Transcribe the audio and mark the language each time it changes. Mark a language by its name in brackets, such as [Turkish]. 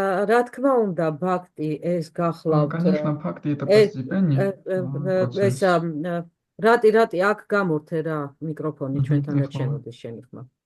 [Georgian] რა თქმა უნდა, ბhakti ეს გახლავთ. [Russian] Конечно, бхакти это постепенный процесс. [Georgian] რატი აქ გამორთე რა მიკროფონი ჩვენთანაც შემოდის შენი ხმა.